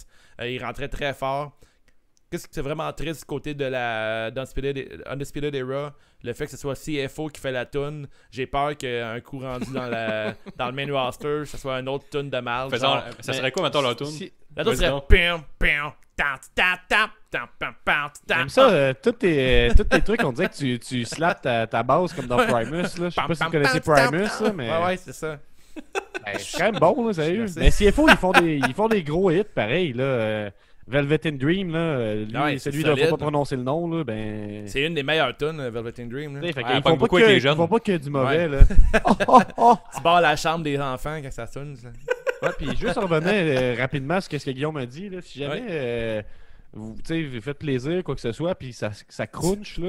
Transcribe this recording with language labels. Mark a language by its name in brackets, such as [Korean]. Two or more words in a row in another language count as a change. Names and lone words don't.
[French] Il rentrait très fort. Qu'est-ce que c'est vraiment triste du côté de la Undisputed Era, le fait que ce soit CFO qui fait la toune. J'ai peur qu'un coup rendu dans le [English] main roster, [French] ce soit une autre toune de mal. Ça serait quoi, mettons, la tune? La toune Vas-y serait donc. pim, pim, tap, tap, tap, tap, tap, tap, tap. J'aime ça, tous tes trucs, on dirait que tu slaps ta base comme dans Primus. Là. Je sais pas si vous connaissez Primus, là, mais Ouais, c'est ça. c'est quand même bon, là, sérieux. Je sais. Mais CFO, ils font des gros hits pareil. Là. Velvet in Dream, là, lui, Ouais, c'est celui dont il solide. faut pas prononcer le nom, là, ben. C'est une des meilleures tunes, Velvet in Dream. Là. Tu sais, fait Ouais, qu'ils elle pogne font beaucoup pas avec que- les jeunes. ils font pas que du mauvais, Ouais. là. Oh. Tu barres la chambre des enfants quand ça sonne. Ça. Ouais, puis juste revenir rapidement sur ce que Guillaume a dit, là, si jamais vous faites plaisir, quoi que ce soit, puis ça crunch, là,